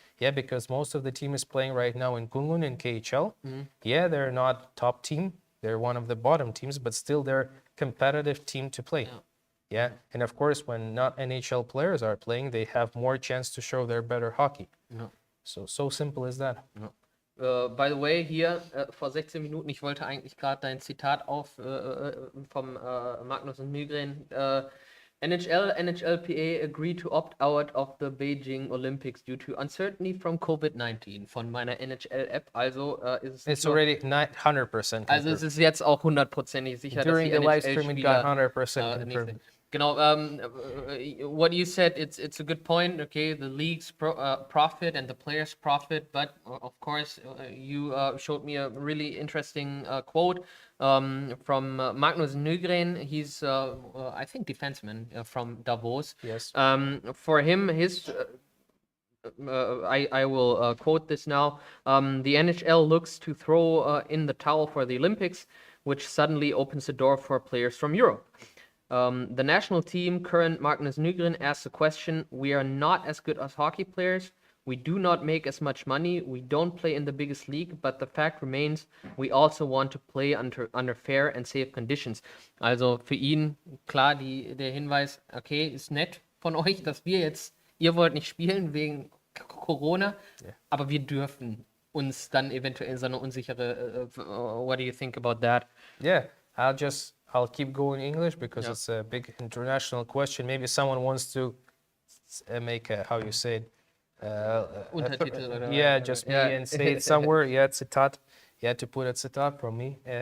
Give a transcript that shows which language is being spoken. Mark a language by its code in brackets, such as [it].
[en] Yeah, because most of the team is playing right now in Kunlun in KHL. Yeah, they're not top team. They're one of the bottom teams, but still they're competitive team to play. Yeah, and of course when not NHL players are playing, they have more chance to show their better hockey. So simple as that. By the way, [de] hier vor 16 Minuten, ich wollte eigentlich gerade dein Zitat vom Magnus und Nygren. [en] NHLPA agreed to opt out of the Beijing Olympics due to uncertainty from COVID-19 [de] von meiner NHL-App. Also ist es [en] It's already 100% confirmed. [de] Also es ist jetzt auch 100%ig sicher, [en] During [de] dass [en] the live stream it got 100% confirmed. Genau, what you said, it's a good point. Okay, the league's profit and the players' profit, but of course, you showed me a really interesting quote from Magnus Nygren. He's, I think, defenseman from Davos. Yes. For him, I will quote this now. The NHL looks to throw in the towel for the Olympics, which suddenly opens the door for players from Europe. The national team, current Magnus Nygren, asks the question: we are not as good as hockey players. We do not make as much money. We don't play in the biggest league, but the fact remains, we also want to play under fair and safe conditions. [de] Also für ihn klar der Hinweis, okay, ist nett von euch, dass ihr wollt nicht spielen wegen Corona, aber wir dürfen uns dann eventuell in so eine unsichere, [en] what do you think about that? Yeah, I'll keep going English because it's a big international question. Maybe someone wants to make a, how you say it, [de] Untertitel oder [en] yeah, just me and say it somewhere. Yeah, citat. Yeah, to put a citat from me.